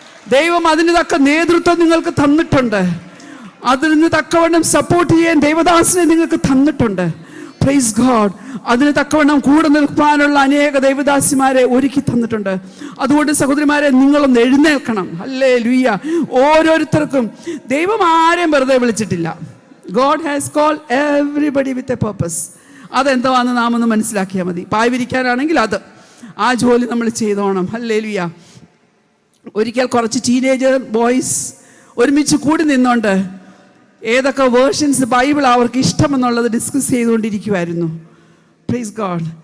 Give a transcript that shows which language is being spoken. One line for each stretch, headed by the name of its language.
Malayalam: ദൈവം അതിന് തക്ക നേതൃത്വം നിങ്ങൾക്ക് തന്നിട്ടുണ്ട്. അതിന് തക്കവണ്ണം സപ്പോർട്ട് ചെയ്യാൻ ദൈവദാസനെ നിങ്ങൾക്ക് തന്നിട്ടുണ്ട്.
English: Praise God.
Malayalam: അതിന് തക്കവണ്ണം കൂടെ നിൽക്കാനുള്ള അനേക ദൈവദാസിമാരെ ഒരുക്കി തന്നിട്ടുണ്ട്. അതുകൊണ്ട് സഹോദരിമാരെ, നിങ്ങളൊന്ന് എഴുന്നേൽക്കണം. ഹല്ലേലൂയ. ഓരോരുത്തർക്കും ദൈവം ആരെയും വെറുതെ വിളിച്ചിട്ടില്ല.
English: God has called everybody with a purpose.
Malayalam: അതെന്താണെന്ന് നാം ഒന്ന് മനസ്സിലാക്കിയാൽ മതി. പായ് വിരിക്കാനാണെങ്കിൽ അത് ആ ജോലി നമ്മൾ ചെയ്തോണം. ഹല്ലേലൂയ. ഒരിക്കൽ കുറച്ച് ടീനേജർ ബോയ്സ് ഒരുമിച്ച് കൂടി നിന്നുകൊണ്ട് ഏതൊക്കെ വേർഷൻസ് ബൈബിൾ അവർക്ക് ഇഷ്ടമെന്നുള്ളത് ഡിസ്കസ് ചെയ്തുകൊണ്ടിരിക്കുമായിരുന്നു.
English: Praise God.